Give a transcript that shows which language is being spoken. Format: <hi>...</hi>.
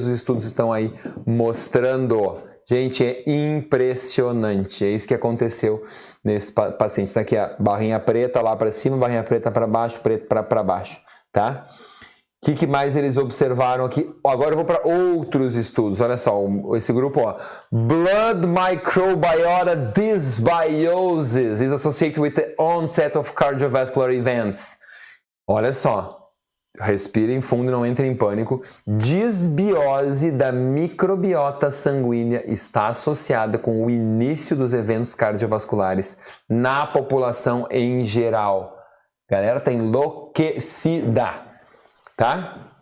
<pt>Os estudos estão aí mostrando. Gente, é impressionante. É isso que aconteceu nesse paciente. Está aqui a barrinha preta lá para cima, barrinha preta para baixo, preto para baixo, tá? O que mais eles observaram aqui? Agora eu vou para outros estudos. Olha só, esse grupo, ó.</pt> <en>Blood microbiota dysbiosis is associated with the onset of cardiovascular events.</en> <pt>Olha só. Respirem fundo e não entrem em pânico. Disbiose da microbiota sanguínea está associada com o início dos eventos cardiovasculares na população em geral. A galera tá enlouquecida. Tá?</pt>